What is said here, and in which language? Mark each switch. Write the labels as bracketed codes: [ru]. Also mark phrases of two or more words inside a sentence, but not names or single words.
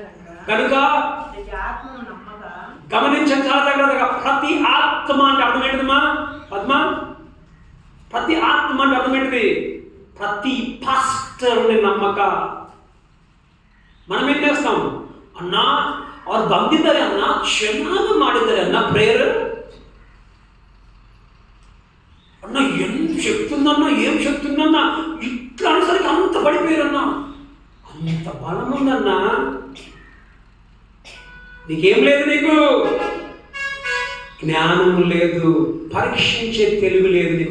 [te] కనుక ఆత్మను నమ్మక. గమనించండి చాలా జాగ్రత్తగా. ప్రతి ఆత్మ అంటే అర్థం ఏంటిదమ్మా? పద్మ, ప్రతి ఆత్మ అంటే అర్థం ఏంటిది? ప్రతి పాస్టర్ని నమ్మక. మనం ఏం చేస్తాం? [kn] అన్నా ಅವ್ರು ಬಂದಿದ್ದಾರೆ ಅನ್ನ, ಚೆನ್ನಾಗಿ ಮಾಡಿದ್ದಾರೆ ಅನ್ನ ಪ್ರೇಯರ್ అన్న. [te] ఎంత శక్తి ఉందన్నా, ఏం శక్తి ఉందన్నా, ఇట్లా అనేసరికి అంత పడిపోయారన్నా. అంత బలం ఉందన్నా. నీకేం లేదు, నీకు జ్ఞానం లేదు, పరీక్షించే తెలివి లేదు నీకు.